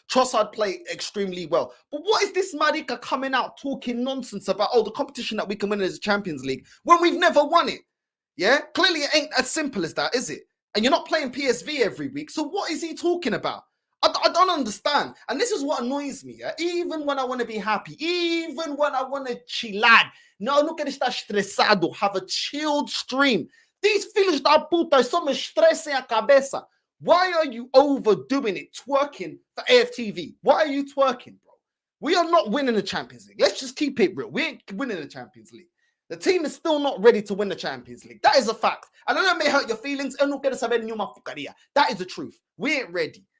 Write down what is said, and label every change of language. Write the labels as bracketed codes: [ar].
[en] Trossard played extremely well. But what is this marica coming out talking nonsense about, the competition that we can win as a Champions League when we've never won it? Yeah? Clearly, it ain't as simple as that, is it? And you're not playing PSV every week. So what is he talking about? I don't understand. And this is what annoys me. Yeah? Even when I want to be happy, even when I want to chilar, [pt] no quero estar estressado, [en] have a chilled stream. These [pt] filhos da puta só me estressem a cabeça. [en] Why are you overdoing it, twerking for AFTV? Why are you twerking, bro? We are not winning the Champions League. Let's just keep it real. We ain't winning the Champions League. The team is still not ready to win the Champions League. That is a fact. And I know it may hurt your feelings. [pt] Eu não quero saber nenhuma porcaria. [en] That is the truth. We ain't ready.